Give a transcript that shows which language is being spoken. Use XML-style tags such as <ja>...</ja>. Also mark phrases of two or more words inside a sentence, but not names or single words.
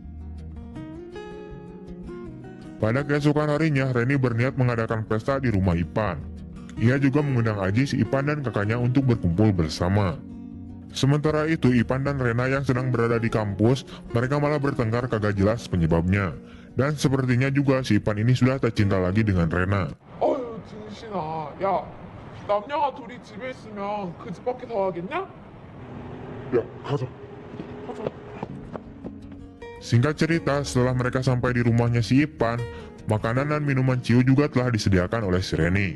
<id>Pada keesokan harinya, Reni berniat mengadakan pesta di rumah Ipan. Ia juga mengundang Ajis, Ipan, dan kakaknya untuk berkumpul bersama. Sementara itu, Ipan dan Rena yang sedang berada di kampus, mereka malah bertengkar kagak jelas penyebabnya. Dan sepertinya juga si Ipan ini sudah tak cinta lagi dengan Rena.</id> <ko>어휴, 등신아. 야, 남녀가 둘이 집에 있으면 그 집 밖에 더 하겠냐? 야, 가자.</ko> <id>Singkat cerita, setelah mereka sampai di rumahnya si Ipan, makanan dan minuman ciu juga telah disediakan oleh si Reni.</id>